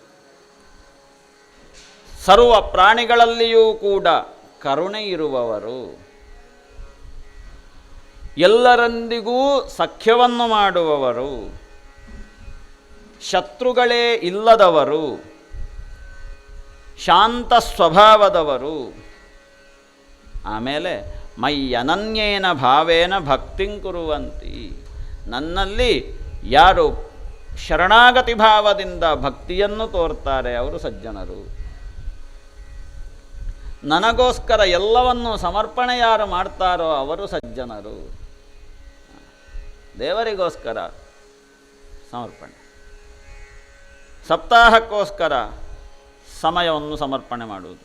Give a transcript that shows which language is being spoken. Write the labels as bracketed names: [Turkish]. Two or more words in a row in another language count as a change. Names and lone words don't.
[Kannada] ಸರ್ವ ಪ್ರಾಣಿಗಳಲ್ಲಿಯೂ ಕೂಡ ಕರುಣೆ ಇರುವವರು, ಎಲ್ಲರೊಂದಿಗೂ ಸಖ್ಯವನ್ನು ಮಾಡುವವರು, ಶತ್ರುಗಳೇ ಇಲ್ಲದವರು, ಶಾಂತ ಸ್ವಭಾವದವರು. [Sanskrit] ಆಮೇಲೆ ಮಯ್ಯನನ್ಯೇನ ಭಾವೇನ ಭಕ್ತಿಂ ಕುರುವಂತಿ. [Kannada] ನನ್ನಲ್ಲಿ ಯಾರು ಶರಣಾಗತಿ ಭಾವದಿಂದ ಭಕ್ತಿಯನ್ನು ತೋರ್ತಾರೆ ಅವರು ಸಜ್ಜನರು. ನನಗೋಸ್ಕರ ಎಲ್ಲವನ್ನು ಸಮರ್ಪಣೆ ಯಾರು ಮಾಡ್ತಾರೋ ಅವರು ಸಜ್ಜನರು. ದೇವರಿಗೋಸ್ಕರ ಸಮರ್ಪಣೆ, ಸಪ್ತಾಹಕ್ಕೋಸ್ಕರ ಸಮಯವನ್ನು ಸಮರ್ಪಣೆ ಮಾಡುವುದು.